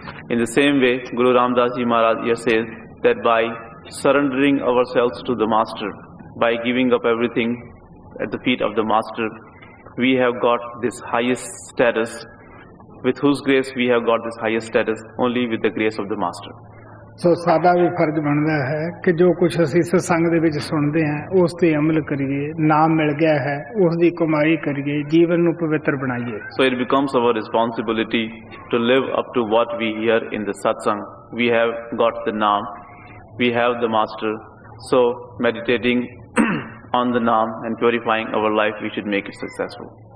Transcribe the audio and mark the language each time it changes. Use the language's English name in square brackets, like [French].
[English] In the same way, Guru Ramdas Ji Maharaj here says that by surrendering ourselves to the Master, by giving up everything at the feet of the Master, we have got this highest status. With whose grace we have got this highest status? Only with the grace of the Master. [Punjabi] ਸੋ ਸਾਡਾ ਵੀ ਫਰਜ਼ ਬਣਦਾ ਹੈ ਕਿ ਜੋ ਕੁਝ ਅਸੀਂ ਸਤਸੰਗ ਦੇ ਵਿੱਚ ਸੁਣਦੇ ਹਾਂ ਉਸ ਤੇ ਅਮਲ ਕਰੀਏ, ਨਾਮ ਮਿਲ ਗਿਆ ਹੈ ਉਸ ਦੀ ਕਮਾਈ ਕਰੀਏ, ਜੀਵਨ ਨੂੰ ਪਵਿੱਤਰ ਬਣਾਈਏ। [English] So it becomes our responsibility to live up to what we hear in the satsang. We have got the Naam, we have the Master. So meditating on the Naam and purifying our life, we should make it successful.